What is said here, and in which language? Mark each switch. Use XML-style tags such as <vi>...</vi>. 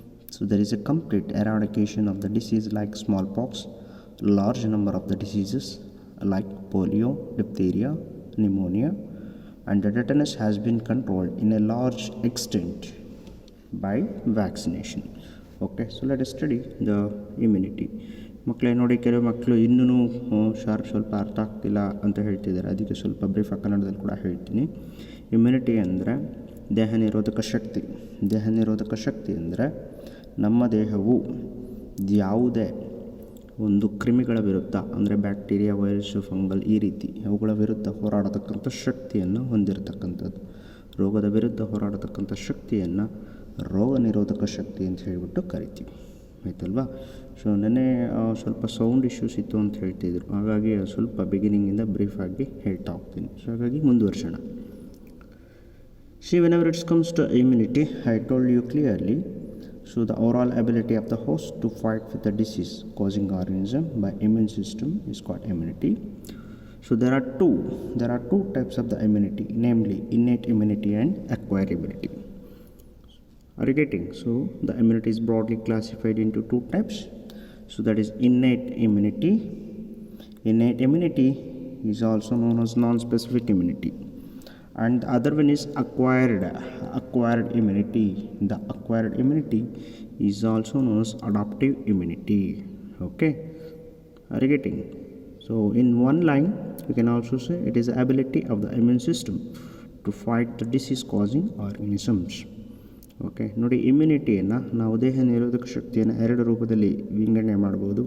<en>So there is a complete eradication of the disease like smallpox, large number of the diseases like polio, diphtheria, pneumonia, and the tetanus has been controlled in a large extent by vaccination. Okay, so let us study the immunity.</en> <kn>ಮಕ್ಕಳೇ ನೋಡಿ, ಕೆಲವು ಮಕ್ಕಳು ಇನ್ನೂ ಸ್ವಲ್ಪ ಅರ್ಥ ಆಗ್ತಿಲ್ಲ ಅಂತ ಹೇಳ್ತಿದ್ದಾರೆ. ಅದಕ್ಕೆ ಸ್ವಲ್ಪ ಬ್ರೀಫ್ ಕನ್ನಡದಲ್ಲಿ ಕೂಡ ಹೇಳ್ತೀನಿ. ಇಮ್ಯುನಿಟಿ ಅಂದರೆ ದೇಹ ನಿರೋಧಕ ಶಕ್ತಿ. ದೇಹ ನಿರೋಧಕ ಶಕ್ತಿ ಅಂದರೆ ನಮ್ಮ ದೇಹವು ಯಾವುದೇ ಒಂದು ಕ್ರಿಮಿಗಳ ವಿರುದ್ಧ ಅಂದರೆ ಬ್ಯಾಕ್ಟೀರಿಯಾ, ವೈರಸ್ಸು, ಫಂಗಲ್ ಈ ರೀತಿ ಅವುಗಳ ವಿರುದ್ಧ ಹೋರಾಡತಕ್ಕಂಥ ಶಕ್ತಿಯನ್ನು ಹೊಂದಿರತಕ್ಕಂಥದ್ದು. ರೋಗದ ವಿರುದ್ಧ ಹೋರಾಡತಕ್ಕಂಥ ಶಕ್ತಿಯನ್ನು ರೋಗ ನಿರೋಧಕ ಶಕ್ತಿ ಅಂತ ಹೇಳಿಬಿಟ್ಟು ಕರಿತೀವಿ. ಆಯ್ತಲ್ವಾ? ಸೊ ನೆನ್ನೆ ಸ್ವಲ್ಪ ಸೌಂಡ್ ಇಶ್ಯೂಸ್ ಇತ್ತು ಅಂತ ಹೇಳ್ತಿದ್ರು, ಹಾಗಾಗಿ ಸ್ವಲ್ಪ ಬಿಗಿನಿಂಗಿಂದ ಬ್ರೀಫಾಗಿ ಹೇಳ್ತಾ ಹೋಗ್ತೀನಿ. ಸೊ ಹಾಗಾಗಿ ಮುಂದುವರ್ಸೋಣ.</kn> <en>whenever it comes to immunity, I told you clearly, so the overall ability of the host to fight with the disease causing organism by immune system is called immunity. So there are two types of the immunity, namely innate immunity and acquired immunity. Are you getting? So the immunity is broadly classified into two types. So that is innate immunity. Innate immunity is also known as non-specific immunity. And the other one is acquired immunity. The acquired immunity is also known as adaptive immunity. Okay, are you getting? So in one line we can also say it is the ability of the immune system to fight the disease causing organisms.</en> <kn>Okay ನೋಡಿ, ಇಮ್ಯುನಿಟಿಯನ್ನು ನಾವು ದೇಹ ನಿರೋಧಕ ಶಕ್ತಿಯನ್ನು ಎರಡು ರೂಪದಲ್ಲಿ ವಿಂಗಡಣೆ ಮಾಡ್ಬೋದು.</kn>